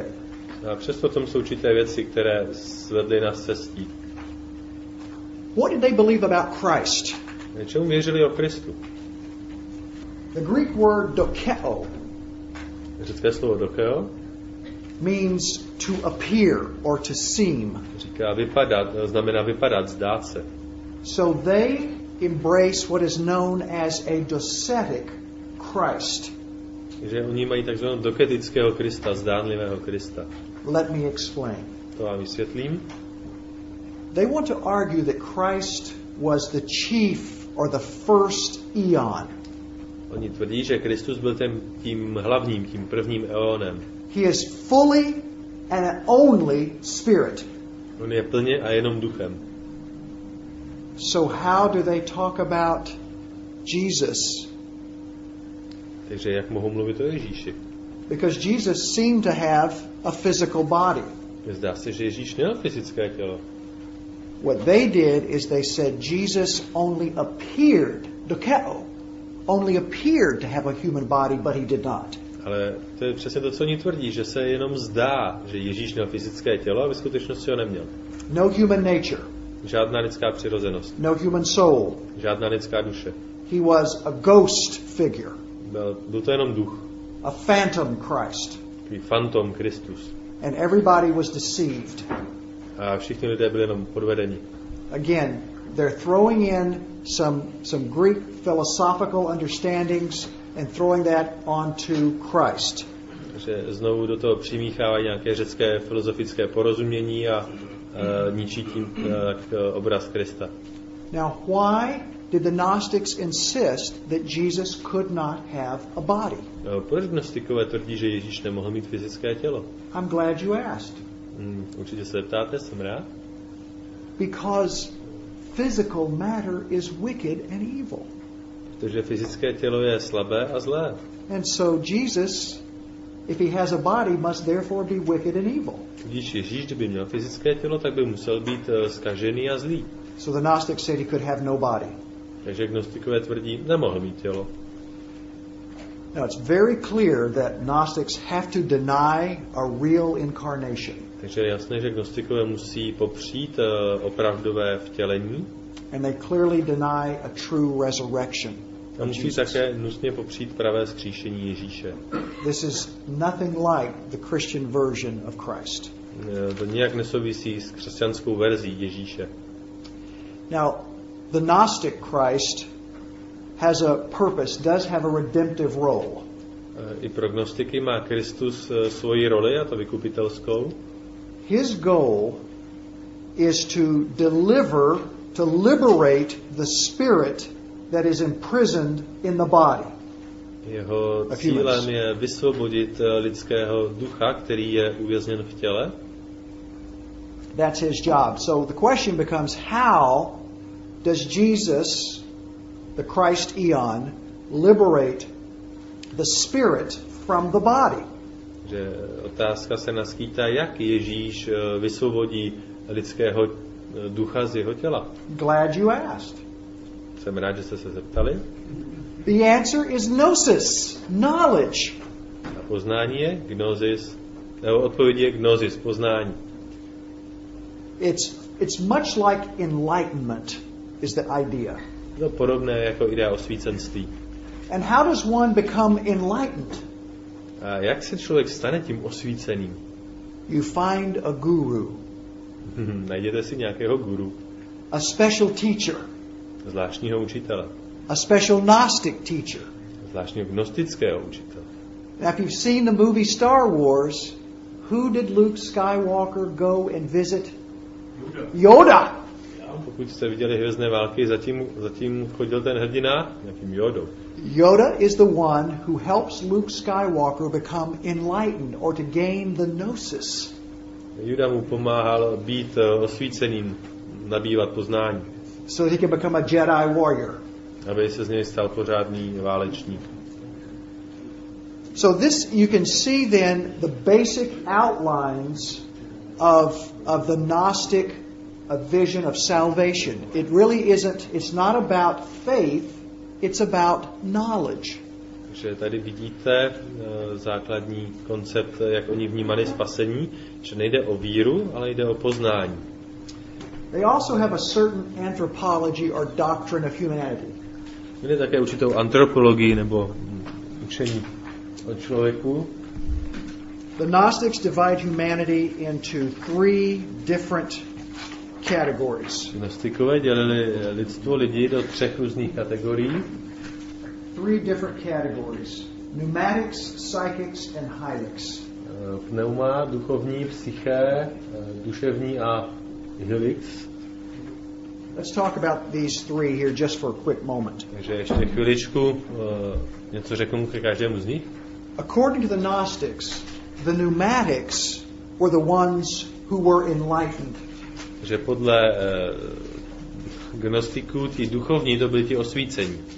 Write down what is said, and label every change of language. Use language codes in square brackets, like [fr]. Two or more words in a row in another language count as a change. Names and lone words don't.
[cs] A přesto tam jsou určité věci, které svedly nás cestí. [en] What did they believe about Christ? [cs] Čemu věřili o Kristu? [en] The Greek word dokeo [cs] Řecké slovo dokeo [en] means to appear or to seem. [cs] říká vypadat, znamená vypadat, zdát se. [en] So they embrace what is known as a docetic Christ. [cs] Takže oni mají takzvaného doketického Krista, zdánlivého Krista. [en] Let me explain. [cs] To vám vysvětlím. [en] They want to argue that Christ was the chief or the first eon. [cs] Oni tvrdí, že Kristus byl tím hlavním, tím prvním eonem. [en] He is fully and only spirit. [cs] On je plně a jenom duchem. [en] So how do they talk about Jesus? [cs] Takže jak mohou mluvit o Ježíši? [en] Because Jesus seemed to have a physical body. [cs] Zdá se, že Ježíš měl fyzické tělo. [en] What they did is they said Jesus only appeared, dokeo, only appeared to have a human body, but he did not. [cs] Ale to je přesně to, co oni tvrdí, že se jenom zdá, že Ježíš měl fyzické tělo a ve skutečnosti ho neměl. [en] No human nature. [cs] Žádná lidská přirozenost. [en] No human soul. [cs] Žádná lidská duše. [en] He was a ghost figure. [cs] Byl to jenom duch. [en] A phantom Christ. [cs] Takový fantom Kristus. [en] And everybody was deceived. [cs] A všichni lidé byli jenom podvedeni. [en] Again, they're throwing in some Greek philosophical understandings and throwing that onto Christ. [cs] Takže znovu do toho přimíchávají nějaké řecké filozofické porozumění a ničí tím obraz Krista. [en] Now, why did the Gnostics insist that Jesus could not have a body? [cs] Proč gnostikové tvrdí, že Ježíš nemohl mít fyzické tělo? [en] I'm glad you asked. [cs] Určitě se ptáte, jsem rád. [en] Because physical matter is wicked and evil. [cs] Protože fyzické tělo je slabé a zlé. [en] And so Jesus, if he has a body, must therefore be wicked and evil. [cs] Tudíž Ježíš, kdyby měl fyzické tělo, tak by musel být zkažený a zlý. [en] So the Gnostics said he could have no body. [cs] Takže gnostikové tvrdí, nemohl mít tělo. [en] Now it's very clear that Gnostics have to deny a real incarnation. [cs] Takže je jasné, že gnostikové musí popřít opravdové vtělení. [en] And they clearly deny a true resurrection. [cs] A musí také nutně popřít pravé vzkříšení Ježíše. [en] This is nothing like the Christian version of Christ. [cs] To nijak nesouvisí s křesťanskou verzí Ježíše. [en] Now, the Gnostic Christ has a purpose, does have a redemptive role. [cs] I pro gnostiky má Kristus svoji roli, a to vykupitelskou. [en] His goal is to liberate the spirit that is imprisoned in the body. [cs] Jeho cílem je vysvobodit lidského ducha, který je uvězněn v těle. [en] That's his job. So the question becomes, how does Jesus, the Christ eon, liberate the spirit from the body? [cs] Že otázka se naskýtá, jak Ježíš vysvobodí lidského ducha z jeho těla. [en] Glad you asked. [cs] Jsem rád, že jste se zeptali. [en] The answer is gnosis, knowledge. [cs] A poznání je gnosis, nebo odpověď je gnosis, poznání. [en] It's much like enlightenment is the idea. [cs] To podobné jako idea osvícenství. [en] And how does one become enlightened? [cs] A jak se člověk stane tím osvíceným? [en] You find a guru. [cs] Najděte si nějakého guru. [en] A special teacher. [cs] Zvláštního učitele. [en] A special Gnostic teacher. [cs] Zvláštního gnostického učitele. [en] Now, if you've seen the movie Star Wars, who did Luke Skywalker go and visit? Yoda. [cs] pokud jste viděli Hvězdné války, zatím chodil ten hrdina nějakým Jodou. [en] Yoda is the one who helps Luke Skywalker become enlightened or to gain the gnosis. [cs] Yoda mu pomáhal být osvíceným, nabývat poznání. [en] So he can become a Jedi warrior. [cs] Aby se z něj stal pořádný válečník. [en] So this, you can see then the basic outlines of the Gnostic vision of salvation. It really isn't, it's not about faith, it's about knowledge. [cs] Takže tady vidíte základní koncept, jak oni vnímali spasení, že nejde o víru, ale jde o poznání. [en] They also have a certain anthropology or doctrine of humanity. [cs] Měli také určitou antropologii nebo učení o člověku. [en] The Gnostics divide humanity into three different categories. [cs] Gnostikové dělili lidi do 3 různých kategorií. [en] Three different categories: pneumatics, psychics, and hylics. [cs] Pneuma, duchovní, psyché, duševní a helix. [en] Let's talk about these three here just for a quick moment. [cs] Takže ještě chviličku něco řeknu ke každému z nich. [en] According to the Gnostics, the pneumatics were the ones who were enlightened. [cs] Že podle gnostiků ti duchovní to byli ti osvícení.